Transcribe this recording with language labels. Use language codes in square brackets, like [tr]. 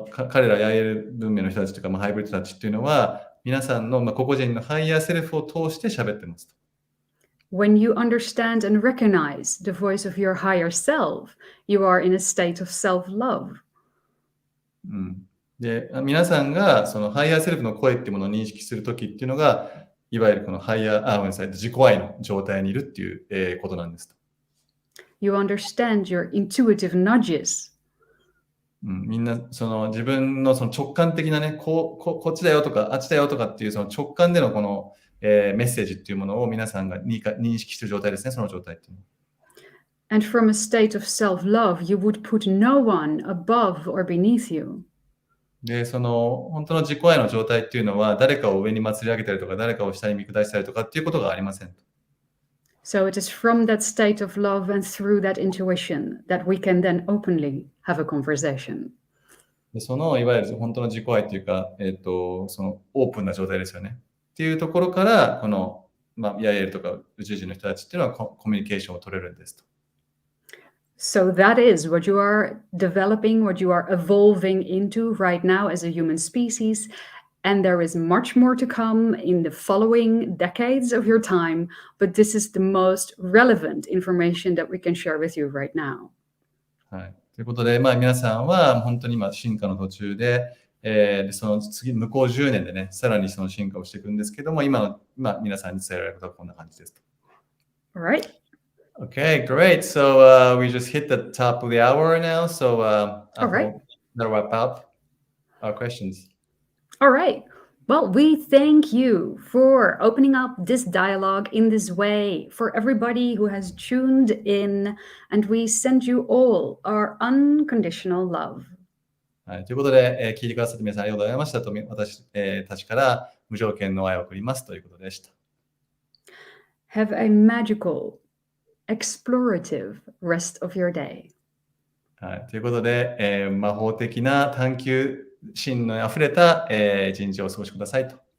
[ja] 彼らヤイエル文明の人たちとか、ハイブリッドたちっていうのは皆さんの、個々人のハイヤーセルフを通して喋ってますと。 [en] When you understand and recognize the voice of your higher self, you are in a state of self-love. [ja] で、皆さんがそのハイヤーセルフの声っていうものを認識するときっていうのが、いわゆるこのハイヤー、ごめんなさい、自己愛の状態にいるっていう、ことなんですと。 [en] You understand your intuitive nudges. [ja] みんなその自分のその直感的なね、こっちだよとか、あっちだよとかっていうその直感でのこの、メッセージっていうものを皆さんが認識している状態ですね、その状態っていうのは。 [en] And from a state of self-love, you would put no one above or beneath you. [ja] で、その本当の自己愛の状態っていうのは、誰かを上に祭り上げたりとか、誰かを下に見下したりとかっていうことがありません。 [en] So it is from that state of love and through that intuition that we can then openly have a conversation. [ja] でそのいわゆる本当の自己愛っていうか、そのオープンな状態ですよね。っていうところから、この、ヤイエルとか宇宙人の人たちっていうのはコミュニケーションを取れるんですと。 [en] So that is what you are developing, what you are evolving into right now as a human species. And there is much more to come in the following decades of your time. But this is the most relevant information that we can share with you right now. [ja] はい。ということで、皆さんは本当に今進化の途中で、でその次、向こう10年でね、さらにその進化をしていくんですけども、今皆さんに伝えられることはこんな感じですと。 [en] All right. Okay, great. So we just hit the top of the hour now. So All right. That'll wrap up our questions. All right. Well, we thank you for opening up this dialogue in this way for everybody who has tuned in, and we send you all our unconditional love. [ja] はい、ということで、聞いてくださって皆さんありがとうございましたと、私、たちから無条件の愛を送りますということでした。 [en] Have a magical, explorative rest of your day. [ja] はい、ということで、魔法的な探求心のあふれた、一日をお過ごしくださいと。